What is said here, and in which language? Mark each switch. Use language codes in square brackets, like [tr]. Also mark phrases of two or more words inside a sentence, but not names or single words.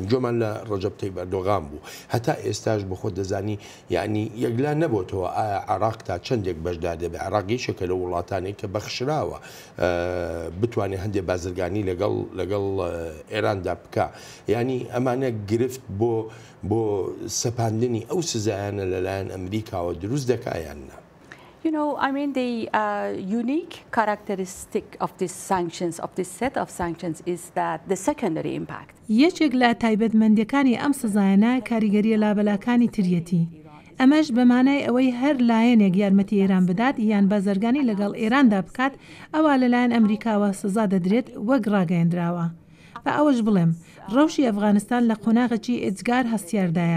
[ckb] جۆمان لە ڕەجەب تەیب ئەردۆغان بوو، هەتا ئێستاش بە خۆ دەزانی یعنی یەکلا نەبووتەوە ئایا عێراق تا چەندێک بەشدار دەبێت. عێراق یەکێکە لە وڵاتانێک کە بەخشراوە بتوانێت هەندێک بازرگانی لەگەڵ ئێراندا بکە. ینی ئەمانە گرفت بۆ سەپاندنی ئەو سزایانە لەلایەن ئەمریکاوە دروست دەکایان نا. [en] The unique characteristic of this sanctions, of this set of sanctions, is that the secondary impact. [ckb] یەکێک لە تایبەتمەندیەکانی ئەم سزایانە کاریگەریە لابەلاکانی تریەتی. ئەمەش بەمانای ئەوەی هەر لایەنێک یارمەتی ئێران بدات یان بازرگانی لەگەڵ ئێراندا بکات، ئەوە لەلایەن ئەمریکاوە سزا دەدرێت وەک ڕاگەیەندراوە. بە ئەوەش بڵێم ڕەوشی ئەفغانستان لە قۆناغێکی ئێجگار هەستیاردایە.